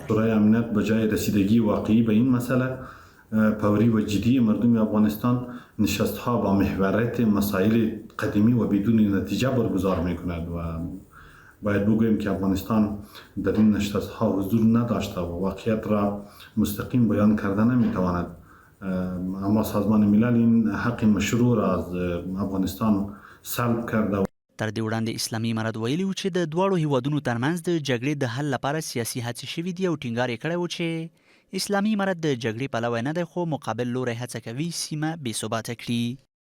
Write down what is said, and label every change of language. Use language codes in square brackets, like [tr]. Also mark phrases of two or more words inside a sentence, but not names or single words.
[fa] شورای امنیت بجای رسیدگی واقعی به این مسئله فوری و جدی مردم افغانستان نشست‌ها با محوریت مسائل قدیمی و بدون نتیجه برگزار می‌کند و باید بگوییم که افغانستان در این نشست‌ها حضور نداشته و واقعیت را مستقیم بیان کرده نمی‌تواند. اما سازمان ملل این حق مشروع را از افغانستان سلب کرده. [ps] تر دې وړاندې اسلامي امارت ویلي و چې د دواړو هیوادونو ترمنځ د جګړې د حل لپاره سیاسي هڅې شوي دي او ټینګار یې کړی و چې اسلامي امارت د جګړې پلوی نه دی خو مقابل لوری هڅه کوي سیمه بې ثباته کړي.